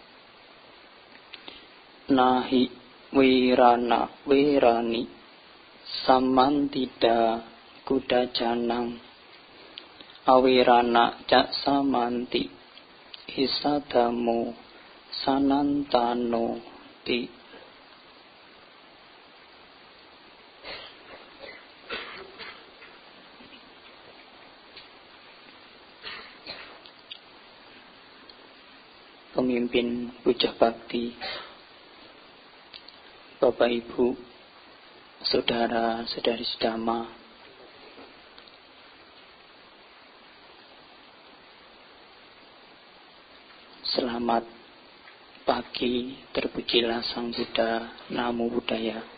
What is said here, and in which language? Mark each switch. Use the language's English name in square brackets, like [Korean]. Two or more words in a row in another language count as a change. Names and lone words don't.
[Pali] Nahi wirana wirani samantida kudajanang awirana cak samanti isadamo sanantano ti. [Indonesian] Pemimpin Puja Bakti, Bapak Ibu, Saudara-saudari sedama, selamat pagi, terpujilah Sang Buddha, [Pali] Namo Buddhaya.